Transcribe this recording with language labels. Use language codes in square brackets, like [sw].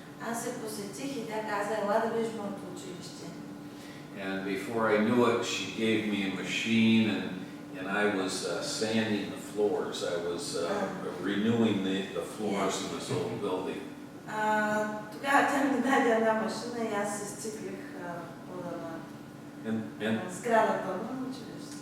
[bg] Аз се посетих и тя каза, ела да виж моето училище. [en] And before I knew it, she gave me a machine, and I was sanding the floors. I was renewing the floors in this old building. [bg] Тогава тя ми даде една машина и аз изциклих пода на сградата на училище.